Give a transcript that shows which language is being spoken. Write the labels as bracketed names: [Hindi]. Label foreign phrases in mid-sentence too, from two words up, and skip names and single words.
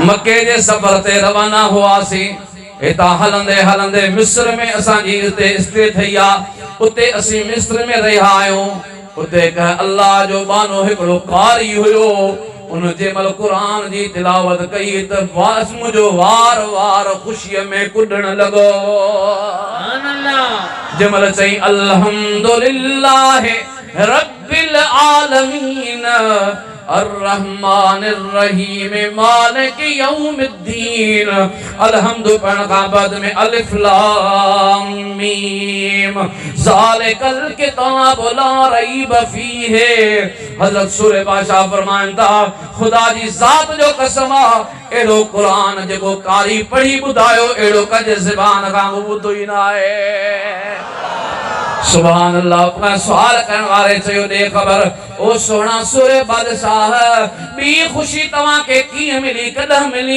[Sindhi] मक्के जे सफर ते रवाना हुआसीं। हितां हलंदे हलंदे मिस्र में असांजी उते स्टे थई आहे। उते असीं मिस्र में रहिया आहियूं। उते अल्लाह जो बानो हिकिड़ो कारी हुयो। उन जे महिल क़ुरान जी तिलावत कई त वास मुझो वार वार ख़ुशीअ में कुॾण लॻो। जंहिं महिल चई [Arabic] الحمدلله رب العالمين الرحمن الرحيم مالك يوم الدين [Sindhi] अलहम्दु पढ़ण खां बाद में [Arabic] ألف لام ميم ذلك الكتاب لا ريب فيه. [Sindhi] हज़रत सूरे बादशाह फरमाइनि था खुदा जी ज़ात जो कसम आहे एड़ो क़ुरान जेको कारी पढ़ी ॿुधायो एड़ो कंहिंजे ज़बान खां ॿुधो ई न आहे। [Arabic] سبحان الله. [Sindhi] सवाल करण वारे चयो दे ख़बर ओ सोना सूरे बादशाह बी खुशी तव्हां खे कीअं मिली कॾहिं मिली।